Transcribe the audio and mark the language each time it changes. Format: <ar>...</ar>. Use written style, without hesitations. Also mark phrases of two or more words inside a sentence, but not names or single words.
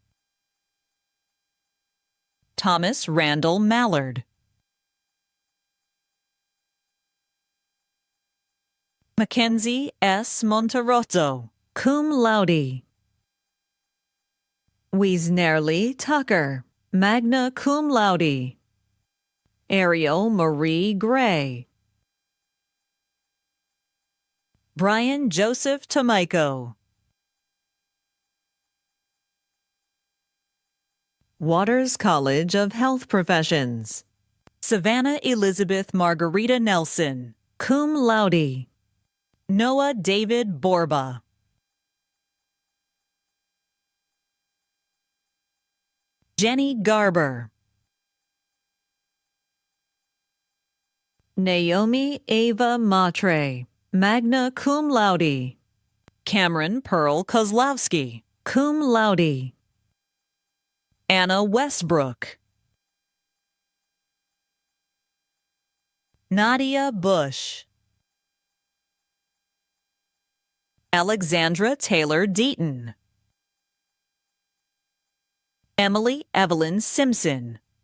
<en>Thomas Randall Mallard. Mackenzie S.</en> <la>Monterozzo, cum laude. Wiesnerly Tucker, magna cum laude.</la> <en>Ariel Marie Gray. Brian Joseph Tomiko. Waters College of Health Professions. Savannah Elizabeth Margarita Nelson,</en> <la>cum laude.</la> <en>Noah David Borba. Jenny Garber. Naomi Ava Matre,</en> <la>magna cum laude.</la> <en>Cameron Pearl Kozlowski,</en> <la>cum laude.</la> <en>Anna Westbrook. Nadia Bush. Alexandra Taylor Deaton. Emily Evelyn Simpson.</en>